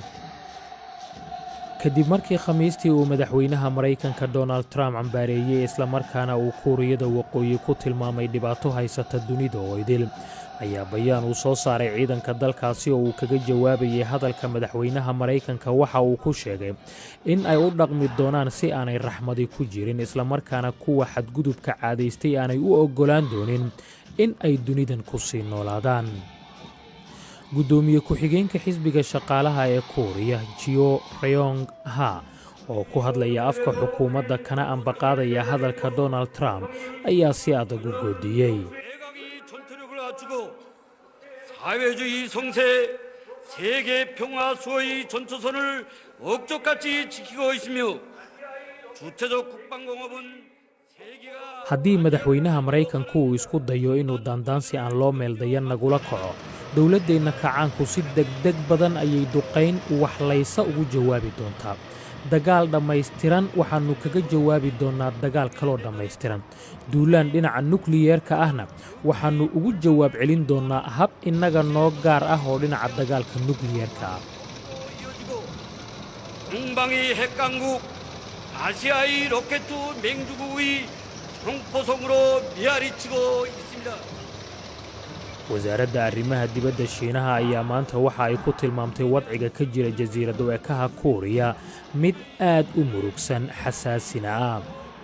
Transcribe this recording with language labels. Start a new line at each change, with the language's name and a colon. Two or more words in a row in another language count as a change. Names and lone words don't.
Somali: kadib markii khamiistii uu madaxweynaha Maraykanka Donald Trump cambaareeyay isla markaana uu kuuriyada waqooyi ku tilmaamay dhibaato haysata dunida oo idil ayaa bayaan uu soo saaray ciidanka dalkaasi oo uu kaga jawaabayay hadalka madaxweynaha Maraykanka waxa uu ku sheegay in ay u dhaqmi doonaan si aanay raxmadi ku jirin isla markaana kuwa xadgudubka caadaystay aanay u ogolaan doonin in ay dunidan ku sii noolaadaan. gudoomiye ku-xigeenka xisbiga shaqaalaha ee Kuuriya Jio Ryong Ha oo ku hadlaya afka xukuumadda kana ambaqaadaya hadalka Donald Trump ayaa si adag u goodiyey.
Korean: 사회주의 성세 세계 평화 수호의 전초선을 억적같이 지키고 있으며 주체적 국방공업은
Somali: haddii madaxweynaha Maraykanku uu isku dayo inuu daandaansi aan loo meeldayan nagula kaco dowladdeenna kacaanku si degdeg badan ayay duqayn waxlaysa ugu jawaabi doontaa. dagaal dhammaystiran waxaannu kaga jawaabi doonnaa dagaal kaloo dhammaystiran. duulaan dhinaca nukliyeerka ahna waxaannu ugu jawaab celin doonnaa hab innaga noo gaar ah oo dhinaca dagaalka nukliyeerka ah.
Korean: 동방의 핵강국 아시아의 로켓 맹주국의 형포성으로 메아리치고 있습니다.
Somali: wasaaradda arrimaha dibadda Shiinaha ayaa maanta waxa ay ku tilmaamtay wadciga ka jira jasiirada Kuuriya mid aad u murugsan xasaasina ah.